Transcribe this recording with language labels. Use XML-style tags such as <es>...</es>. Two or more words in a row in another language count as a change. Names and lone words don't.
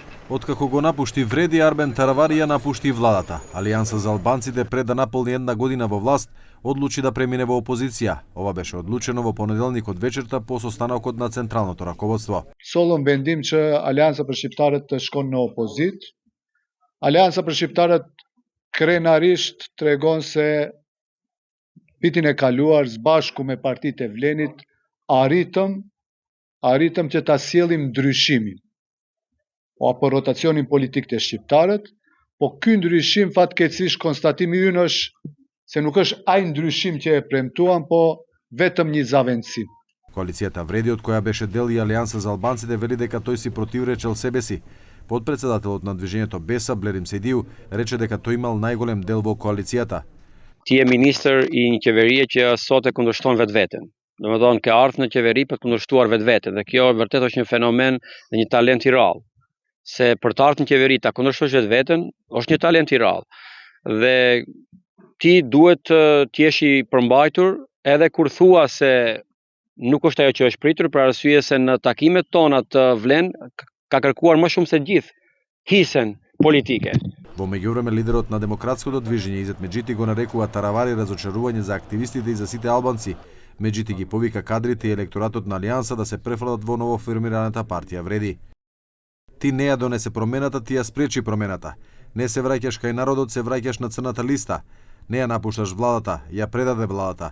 <mk>Откако го напушти Вреди, Арбен Таравари ја напушти владата. Алијанса за албанците пред да наполни една година во власт, одлучи да премине во опозиција. Ова беше одлучено во понеделник од вечерта по состанокот на централното раководство.</mk> <sq>Solon bendim që Alianca për Shqiptarët të shkon në opozit. Alianca për Shqiptarët krenarisht tregon se vitin e kaluar së bashku me partitë e Vlenit arritëm që ta sjellim ndryshimin apo rotacionin politik të shqiptarët, po ky ndryshim fatkeqësisht konstatimi ynë është se nuk është ai ndryshim që e premtuam, po vetëm një zaventësim.</sq> <mk>Коалицијата Вреди, од која беше дел и Алијанса за албанците, вели дека тој си противречел себе си. Подпредседателот на движењето Беса, Блерим Сейдиу, рече дека тој имал најголем дел во коалицијата.</mk> <sq>Ti je ministër i një qeverie që sot e kundërshton vetveten. Domethënë ke ardhur në qeveri për të kundërshtuar vetveten dhe kjo vërtet është një fenomen dhe një talent i rrallë. Se për të ardhur në qeveri ta kundërshtosh vetveten është një talent i rrallë. Dhe ti duhet të jesh i përmbajtur edhe kur thua se nuk është ajo që është pritur, për arsye se në takimet tona të Vlen ka kërkuar më shumë se gjithë hisen politike.</sq> <mk>Во меѓувреме, лидерот на демократското движење Изет Меджити го нарекува Таравари разочарување за активистите и за сите албанци. Меджити ги повика кадрите и електоратот на Алијанса да се префрлат во ново формираната партија Вреди. Ти не ја донесе промената, ти ја спречи промената. Не се враќаш кај народот, се враќаш на црната листа. Не ја напушташ владата, ја предаде владата.</mk>